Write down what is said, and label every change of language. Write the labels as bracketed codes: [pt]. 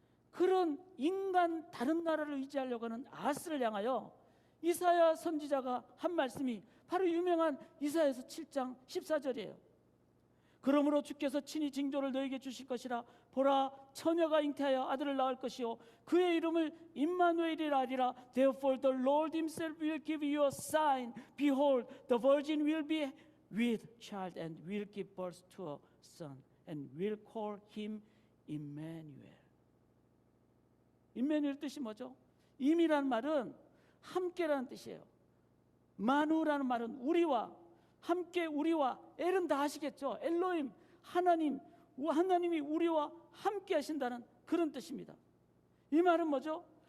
[ko] 그런 인간 다른 나라를 의지하려고 하는 아하스를 향하여 이사야 선지자가 한 말씀이 바로 유명한 이사야서 7장 14절이에요. 그러므로 주께서 친히 징조를 너에게 주실 것이라. 보라, 처녀가 잉태하여 아들을 낳을 것이요 그의 이름을 임마누엘이라 하리라. [en] Therefore the Lord himself will give you a sign. Behold, the virgin will be with child and will give birth to a son and will call him Emmanuel. [ko] 임마누엘 뜻이 뭐죠? 임이라는 말은 함께라는 뜻이에요. 마누라는 말은 우리와 함께, 우리와 엘은 다 아시겠죠? 엘로힘, 하나님이 우리와 함께 하신다는 그런 뜻입니다. 이 말은 뭐죠?